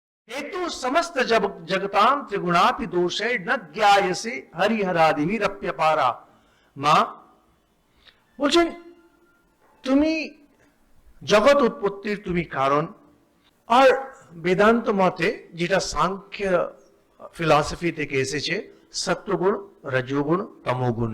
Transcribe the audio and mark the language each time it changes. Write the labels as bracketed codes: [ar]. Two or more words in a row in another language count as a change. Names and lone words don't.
[sa] हेतु समस्त जगताम त्रिगुणापि दोषे न ज्ञायसे हरिहरादिभिरप्यपारा। [bn] মা বলছেন তুমি জগৎ উৎপত্তির তুমি কারণ। আর বেদান্ত মতে যেটা সাংখ্য ফিলসফি থেকে এসেছে, সত্যগুণ, রজোগুণ, তমোগুণ।